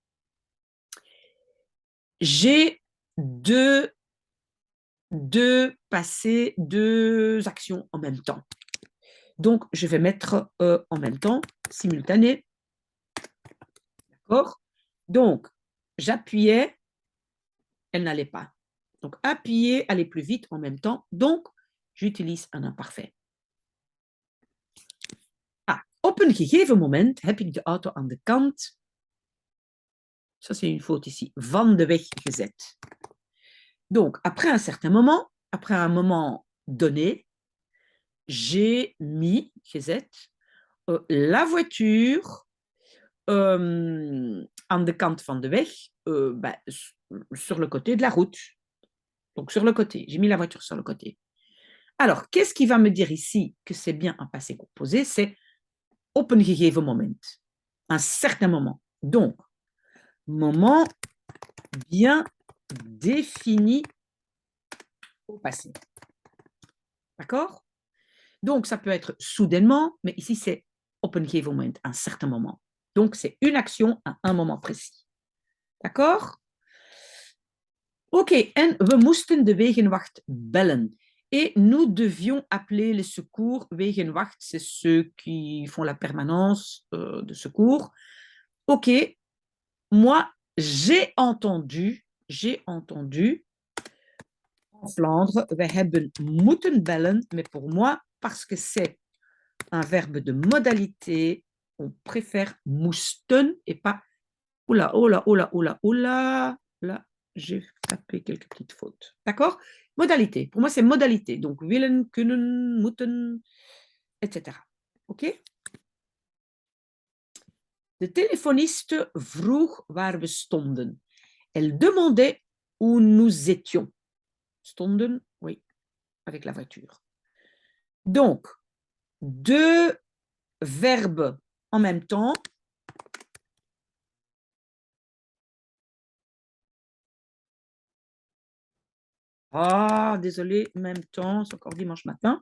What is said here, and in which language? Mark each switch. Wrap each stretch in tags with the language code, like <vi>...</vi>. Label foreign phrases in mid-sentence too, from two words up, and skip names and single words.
<fr>J'ai deux actions en même temps. Donc, je vais mettre en même temps, simultané. D'accord? Donc, j'appuyais, elle n'allait pas. Donc, appuyer, aller plus vite en même temps. Donc, j'utilise un imparfait.</fr> <nl>Op een gegeven moment heb ik de auto aan de kant,</nl> <fr>ça c'est une faute ici,</fr> <nl>van de weg gezet.</nl> <fr>Donc, après un certain moment, après un moment donné, j'ai mis, gezet, la voiture</fr> <nl>aan de kant van de weg,</nl> <fr>sur le côté de la route. Donc, sur le côté. J'ai mis la voiture sur le côté. Alors, qu'est-ce qui va me dire ici que c'est bien un passé composé? C'est</fr> <nl>op een gegeven moment.</nl> <fr>Un certain moment. Donc, moment bien défini au passé. D'accord? Donc, ça peut être soudainement, mais ici, c'est</fr> <nl>op een gegeven moment,</nl> <fr>un certain moment. Donc, c'est une action à un moment précis. D'accord?</fr> <nl>Ok, en we moesten de wegenwacht bellen.</nl> <fr>Et nous devions appeler les secours. Wegenwacht, c'est ceux qui font la permanence de secours. Ok, moi, j'ai entendu en Flandre,</fr> <nl>we hebben moeten bellen,</nl> <fr>mais pour moi, parce que c'est un verbe de modalité, on préfère moesten et pas oula, oula, oula, oula, oula. Là, j'ai tapé quelques petites fautes. D'accord? Modalité. Pour moi, c'est modalité. Donc,</fr> <nl>willen, kunnen, moeten, etc.</nl> <fr>OK?</fr> <nl>De téléphoniste vroeg waar we stonden.</nl> <fr>Elle demandait où nous étions. Stonden, oui, avec la voiture. Donc, deux verbes en même temps. Ah, désolé, même temps, c'est encore dimanche matin.</fr>